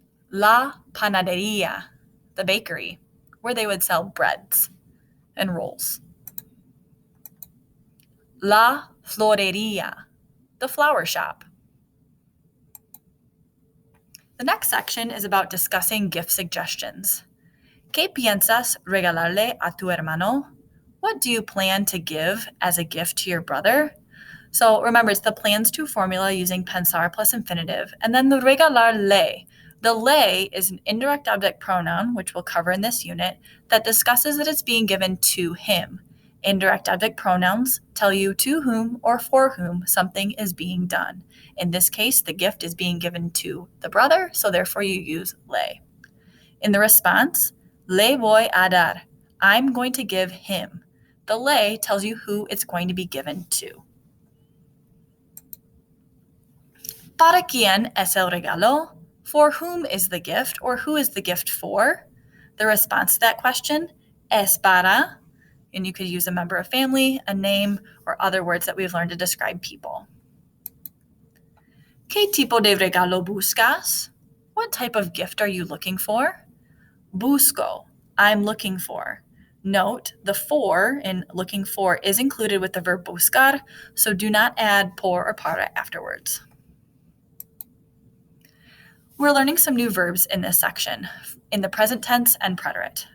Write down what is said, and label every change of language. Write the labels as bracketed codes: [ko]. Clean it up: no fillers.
[es] La panadería, [en] the bakery, where they would sell breads and rolls. [es] La florería, [en] the flower shop. The next section is about discussing gift suggestions. [es] ¿Qué piensas regalarle a tu hermano? [en] What do you plan to give as a gift to your brother? So remember, it's the plans to formula using pensar plus infinitive, and then the regalarle. The le is an indirect object pronoun, which we'll cover in this unit, that discusses that it's being given to him. Indirect object pronouns tell you to whom or for whom something is being done. In this case, the gift is being given to the brother, so therefore you use le. In the response, [es] le voy a dar. [en] I'm going to give him. The le tells you who it's going to be given to. [es] ¿Para quién es el regalo? [en] For whom is the gift, or who is the gift for? The response to that question, [es] es para, [en] and you could use a member of family, a name, or other words that we've learned to describe people. [es] ¿Qué tipo de regalo buscas? [en] What type of gift are you looking for? Busco, I'm looking for. Note, the for in looking for is included with the verb buscar, so do not add por or para afterwards. We're learning some new verbs in this section, in the present tense and preterite.